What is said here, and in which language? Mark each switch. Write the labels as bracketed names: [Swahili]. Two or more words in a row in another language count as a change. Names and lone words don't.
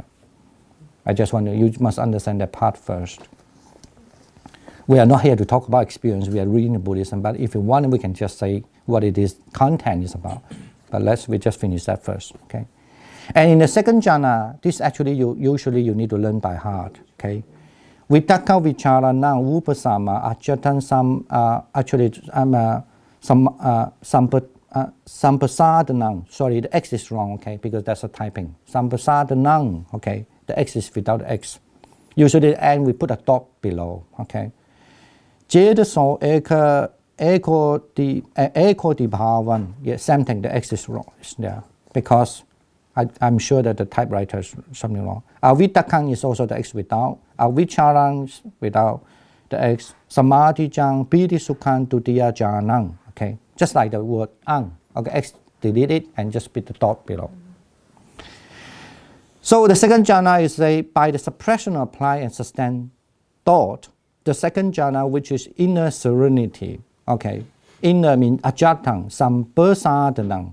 [English] You must understand that part first. We are not here to talk about experience, we are reading Buddhism, but if you want, we can just say what it is, content is about. But we just finish that first, okay? And in the second jhana, this actually usually you need to learn by heart, okay? [Pali] Vitakka vichara nang upasama ajatan sampasadanang. [English] Sorry, the X is wrong, okay, because that's a typing. Sampasadanang, okay, the X is without the X. Usually the end we put a dot below, okay. [Pali] Jedaso eko di bhavan. [English] Yeah, same thing, the X is wrong, it's there, because I'm sure that the typewriter is something wrong. Avitakang is also the X without. Avicharang without the X. [Pali] Samadhijang piti sukhan tutiya janang. [English] Okay, just like the word ang. Okay, X delete it and just put the dot below. So the second jhana is by the suppression of applied and sustained thought. The second jhana, which is inner serenity. Okay, inner means [Pali] ajatang, sampersadanang.